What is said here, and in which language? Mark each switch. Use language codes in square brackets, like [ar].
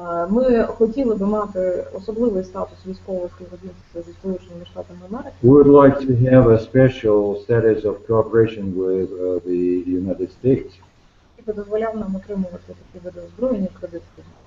[uk] Ми хотіли би мати особливий статус військового співробітництва зі Сполученими Штатами Америки. [en] We would like to have a special status of cooperation with the United States, [uk] Який дозволяв нам отримувати такі види озброєння кредитів.